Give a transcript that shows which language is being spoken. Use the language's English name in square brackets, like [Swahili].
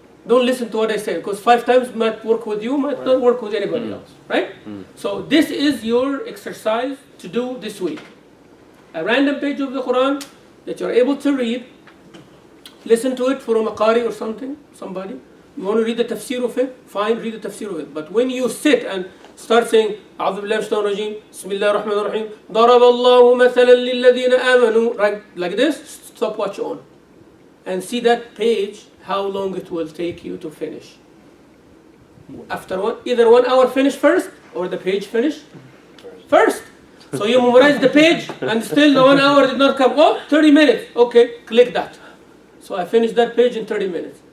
[English] Don't listen to what I say, because 5 times might work with you, might not work with anybody else, right? So this is your exercise to do this week. A random page of the Quran that you're able to read. Listen to it from a qari or somebody. You want to read the tafsir of it? Fine, read the tafsir of it. But when you sit and start saying, [Arabic] أعوذ بالله من الشيطان الرجيم, بسم الله الرحمن الرحيم, ضرب الله مثلا للذين آمنوا, [English] right, like this, stopwatch on. And see that page, how long it will take you to finish. After either 1 hour finish first, or the page finish first. So you memorize the page, and still the 1 hour did not come. Oh, 30 minutes. Okay, click that. So I finished that page in 30 minutes.